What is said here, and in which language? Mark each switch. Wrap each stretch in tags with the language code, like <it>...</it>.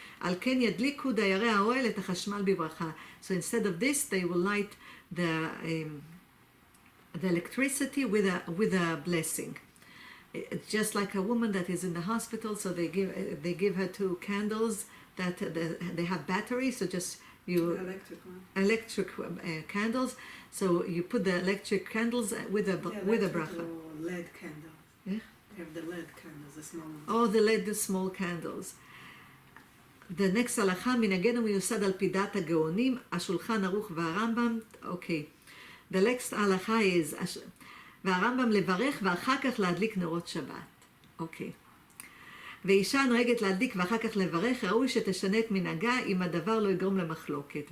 <he>על כן ידליקו דיירי האוהל את החשמל בברכה.</he> <en>So instead of this, they will light the electricity with a blessing. It's just like a woman that is in the hospital, so they give her 2 candles that they have batteries, so just electric candles. So you put the electric candles with a bracha. LED candles. Yeah? They have the LED candles, the small ones. Oh, the small candles. The next</en> <he>הלכה, מנהגנו מיוסד על פי דת הגאונים, השולחן ערוך והרמב"ם. Okay.</he> <en>The next הלכה is,</en> <he>והרמב"ם לברך ואחר כך להדליק נרות שבת. Okay. ואישה נוהגת להדליק ואחר כך לברך, ראוי שתשנה את מנהגה אם הדבר לא יגרום למחלוקת.</he>